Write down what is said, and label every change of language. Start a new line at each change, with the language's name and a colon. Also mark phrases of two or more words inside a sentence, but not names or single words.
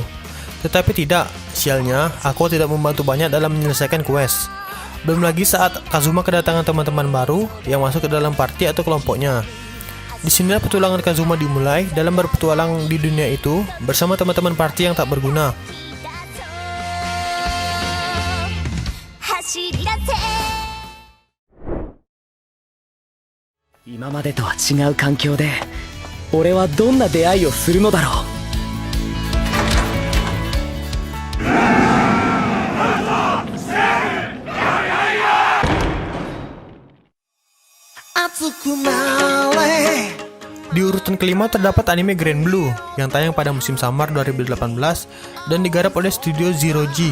Indonesian: Tetapi tidak, sialnya aku tidak membantu banyak dalam menyelesaikan quest. Belum lagi saat Kazuma kedatangan teman-teman baru yang masuk ke dalam party atau kelompoknya. Disinilah petualangan Kazuma dimulai dalam berpetualang di dunia itu bersama teman-teman party yang tak berguna.
Japanese: 今までとは違う環境で俺はどんな出会いをするのだろう。
Indonesian: Di urutan kelima terdapat anime Grand Blue yang tayang pada musim summer 2018 dan digarap oleh studio Zero G.